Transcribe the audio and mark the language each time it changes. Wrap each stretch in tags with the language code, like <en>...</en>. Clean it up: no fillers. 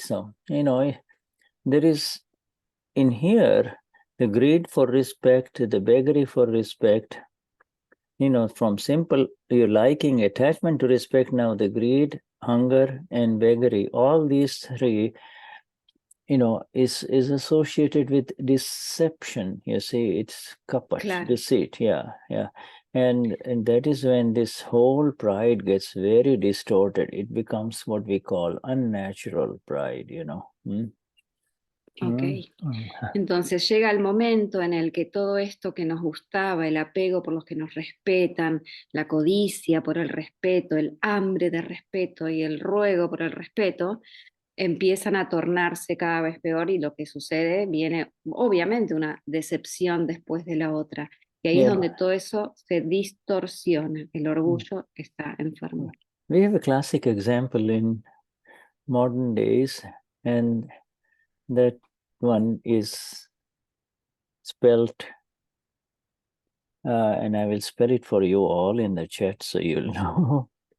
<en>So, there is in here the greed for respect, the beggary for respect, from simple your liking, attachment to respect, now the greed, hunger, and beggary, all these three, is associated with deception. You see, it's kapat,</en> <es>Claro.</es> <en>deceit, yeah. And that is when this whole pride gets very distorted. It becomes what we call unnatural pride, Ok.</en> <es>Entonces llega el momento en el que todo esto que nos gustaba, el apego por los que nos respetan, la codicia por el respeto, el hambre de respeto y el ruego por el respeto, empiezan a tornarse cada vez peor, y lo que sucede, viene obviamente una decepción después de la otra. Y ahí es donde todo eso se distorsiona. El orgullo está enfermo.</es> <en>We have a classic example in modern days, and that one is spelt, and I will spell it for you all in the chat so you'll know.</en>